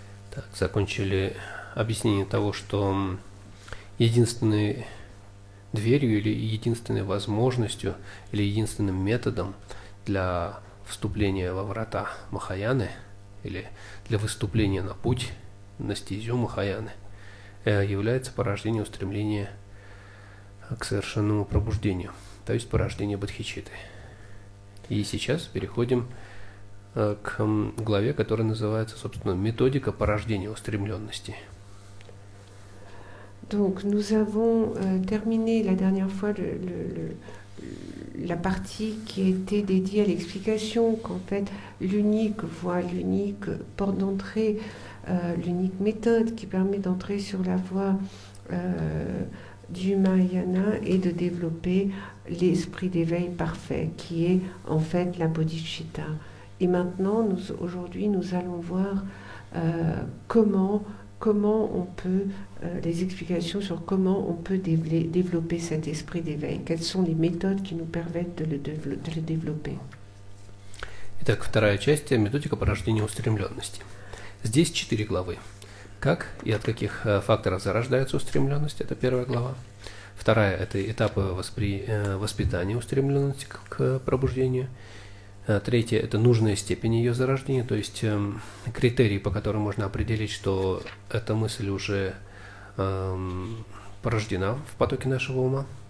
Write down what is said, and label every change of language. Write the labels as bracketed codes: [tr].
[ru] Так, закончили объяснение того, что единственной дверью или единственной возможностью или единственным методом для вступления во врата Махаяны или для выступления на путь, на стезю Махаяны, является порождение устремления к совершенному пробуждению, то есть порождение Бодхичитты. И сейчас переходим к главе, которая называется, собственно, «Методика порождения устремленности». [fr] Donc nous avons terminé la dernière fois la partie qui était dédiée à l'explication qu'en fait l'unique voie, l'unique porte d'entrée, l'unique méthode qui permet d'entrer sur la voie du Mahayana est de développer l'esprit d'éveil parfait qui est en fait la bodhicitta. Et maintenant, aujourd'hui, nous allons voir comment on peut, les explications sur comment on peut développer cet esprit d'éveil. Quelles sont les méthodes qui nous permettent de le développer. [ru] Итак, вторая часть – методика порождения устремленности. Здесь 4 главы. Как и от каких факторов зарождается устремленность – это первая глава. Вторая – это этапы воспитания устремленности к пробуждению. Третье – это нужная степень ее зарождения, то есть критерии, по которым можно определить, что эта мысль уже порождена в потоке нашего ума.